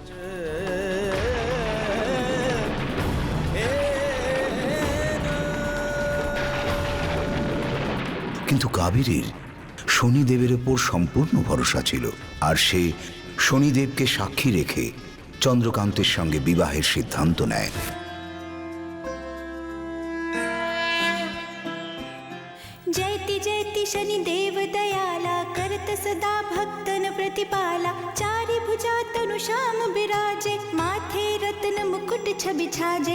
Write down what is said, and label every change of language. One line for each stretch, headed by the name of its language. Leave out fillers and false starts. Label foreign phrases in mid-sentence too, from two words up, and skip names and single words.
Bangla: কিন্তু কাবেরীর শনিদেবের ওপর সম্পূর্ণ ভরসা ছিল, আর সে শনিদেবকে সাক্ষী রেখে চন্দ্রকান্তের সঙ্গে বিবাহের সিদ্ধান্ত নেয়।
Hindi: जयति जयति शनिदेव दयाला करत सदा भक्तन प्रतिपाला। चारि भुजा तनु श्याम बिराजे माथे रत्न मुकुट छवि छाजे।